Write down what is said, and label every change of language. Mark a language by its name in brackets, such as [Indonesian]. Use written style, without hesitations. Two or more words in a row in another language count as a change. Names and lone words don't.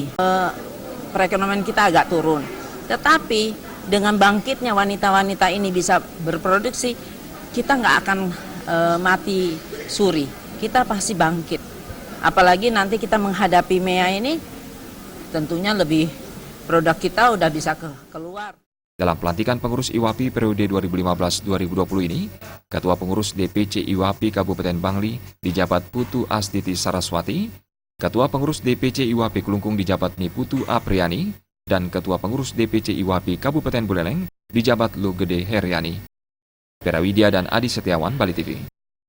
[Indonesian] Perekonomian kita agak turun, tetapi dengan bangkitnya wanita-wanita ini bisa berproduksi, kita nggak akan mati suri, kita pasti bangkit. Apalagi nanti kita menghadapi MEA ini, tentunya lebih produk kita udah bisa keluar. Dalam pelantikan pengurus IWAPI periode 2015-2020 ini, Ketua Pengurus DPC IWAPI Kabupaten Bangli dijabat Putu Astiti Saraswati, Ketua Pengurus DPC IWAPI Kelungkung dijabat Niputu Apriani, dan Ketua Pengurus DPC IWAPI Kabupaten Buleleng dijabat Lu Gede Heriani. Perawidya dan Adi Setiawan, Bali TV.